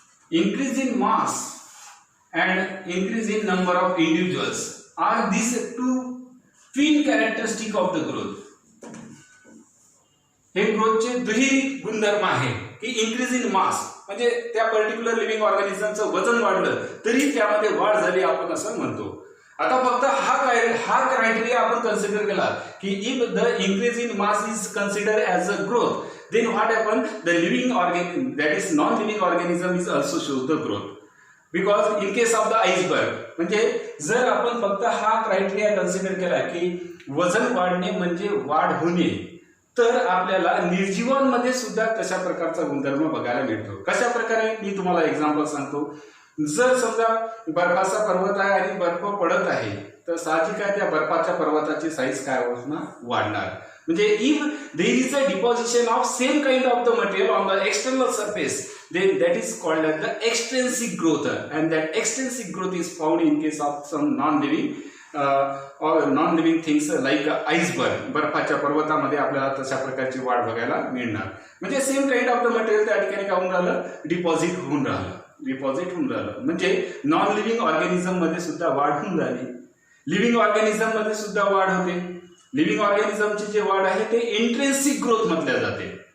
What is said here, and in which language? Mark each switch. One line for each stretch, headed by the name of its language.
English: Increase in mass and increase in number of individuals are these two twin characteristic of the growth.
Marathi: हे ग्रोथचे दुहेरी गुणधर्म आहे की increase in मास म्हणजे त्या पर्टिक्युलर लिव्हिंग ऑर्गॅनिझमचं वजन वाढलं तरी त्यामध्ये वाढ झाली आपण असं म्हणतो. आता फक्त हा क्रायटेरिया आपण कन्सिडर केला की
English: If the increase in mass is consider as a growth, then what happen, the living organism, that is non-living organism is also shows the growth. Because in case of the iceberg,
Marathi: म्हणजे जर आपण फक्त हा criteria consider केला की वजन वाढणे म्हणजे वाढ होणे, तर आपल्याला निर्जीवांमध्ये सुद्धा तशा प्रकारचा गुणधर्म बघायला मिळतो. कशा प्रकारे मी तुम्हाला एक्झाम्पल सांगतो. जर समजा बर्फाचा पर्वत आहे आणि बर्फ पडत आहे तर साहजिक आहे त्या बर्फाच्या पर्वताची साईज काय होणार, वाढणार.
English: म्हणजे if there is a deposition of same kind of the material on the external surface, then that is called as the extrinsic growth, and that extrinsic growth is found in case of some non-living things like iceberg.
Marathi: बर्फाच्या पर्वतामध्ये आपल्याला तशा प्रकारची वाढ बघायला मिळणार. म्हणजे
English: same kind of the material
Marathi: त्या ठिकाणी काय होऊन राहिलं, डिपॉझिट होऊन राहिलं. म्हणजे नॉन लिव्हिंग ऑर्गॅनिझम मध्ये सुद्धा वाढ होऊन राहिली, लिव्हिंग ऑर्गॅनिझम मध्ये सुद्धा वाढ होते. लिव्हिंग ऑर्गॅनिझमची जी वाढ आहे ते इंट्रिन्सिक ग्रोथ म्हटल्या जाते.